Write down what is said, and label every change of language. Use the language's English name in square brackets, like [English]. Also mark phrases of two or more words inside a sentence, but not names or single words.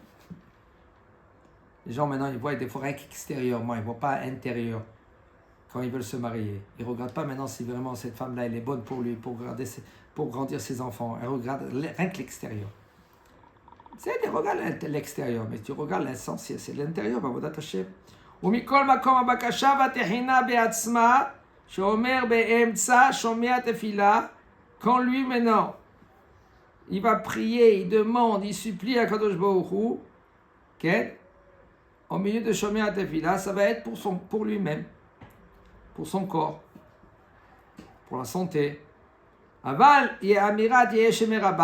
[French] Les gens maintenant, ils voient des fois extérieurement, ils ne voient pas intérieur quand ils veulent se marier. Ils ne regardent pas maintenant si vraiment cette femme-là, elle est bonne pour lui, pour grandir ses enfants. Ils regardent rien que l'extérieur. Tu regardes l'extérieur, mais tu regardes l'essentiel, c'est l'intérieur, [Hebrew] עבודת השם. ומכל מקום הבקשה והתחינה בעצמה, שאומר באמצע שומע תפילה, [French] quand lui maintenant, il va prier, il demande, il supplie à [Hebrew] קדוש ברוך הוא, [French] okay? Au milieu de [Hebrew] שומע תפילה, [French] ça va être pour lui-même, pour son corps, pour la santé. Aval, il y a [Hebrew] אמירת ישם רבה.